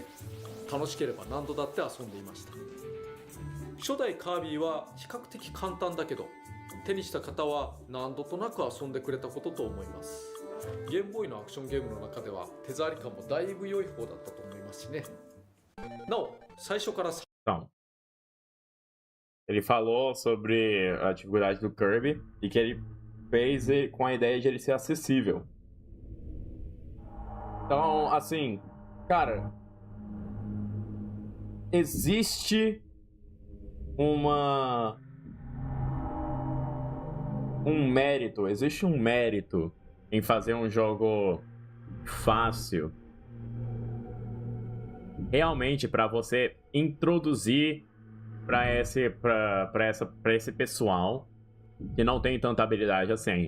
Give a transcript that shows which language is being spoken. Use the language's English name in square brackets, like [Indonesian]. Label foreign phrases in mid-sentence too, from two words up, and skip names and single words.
[Japanese] 楽しければ何度だって遊んでいました。初代カービィは比較的簡単だけど、手にした方は何度となく遊んでくれたことと思います。ゲームボーイのアクションゲームの中では手触り感もだいぶ良い方だったと思いますしね。なお、最初から [Portuguese] Então, ele falou sobre a dificuldade do Kirby e que ele fez com a ideia de ele ser acessível. Então, assim, cara, existe existe um mérito em fazer um jogo fácil, realmente para você introduzir para esse pessoal que não tem tanta habilidade assim.